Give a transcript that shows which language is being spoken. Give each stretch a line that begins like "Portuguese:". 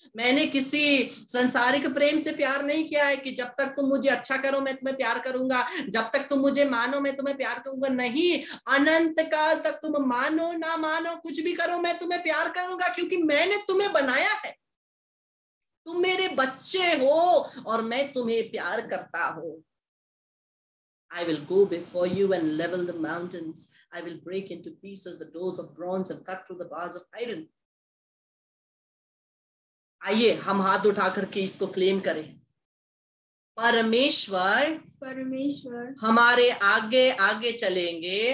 Hindi: मैंने किसी संसारिक प्रेम से प्यार नहीं किया है कि जब तक तुम मुझे अच्छा करो मैं तुम्हें प्यार करूंगा, जब तक तुम मुझे मानो मैं तुम्हें प्यार करूंगा। नहीं, अनंत काल तक तुम मानो ना मानो कुछ भी करो मैं तुम्हें प्यार करूंगा, क्योंकि मैंने तुम्हें बनाया है, तुम मेरे बच्चे हो और मैं तुम्हें प्यार करता हूं।
English: I will go before you and level the mountains. I will break into pieces the doors of bronze and cut through the bars of iron.
Hindi: आइए हम हाथ उठा करके इसको क्लेम करें। परमेश्वर हमारे आगे आगे चलेंगे,